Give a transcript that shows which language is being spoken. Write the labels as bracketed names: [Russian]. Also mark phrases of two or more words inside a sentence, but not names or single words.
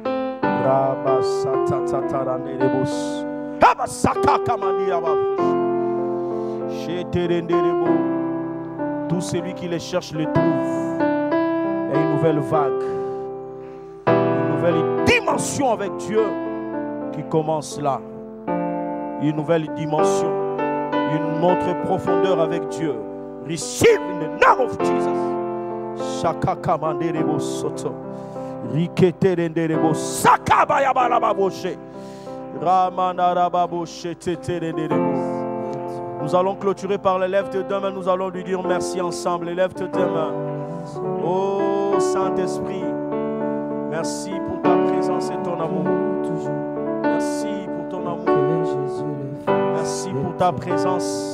[French] Tout celui qui les cherche le trouve. Il y a une nouvelle vague. Une nouvelle dimension avec Dieu qui commence là. Une nouvelle dimension. Une autre profondeur avec Dieu. [English] Receive in the name of Jesus. Shaka kamanderebo soto. Riketerenderebo sakabaya balababoshe. Ramandarababoshe teterenderebo. [French] Nous allons clôturer par les lèvres de deux mains. Nous allons lui dire merci ensemble. Les lèvres de deux mains. Oh Saint-Esprit, merci pour ta présence et ton amour. Merci pour ton amour. Merci pour ta présence.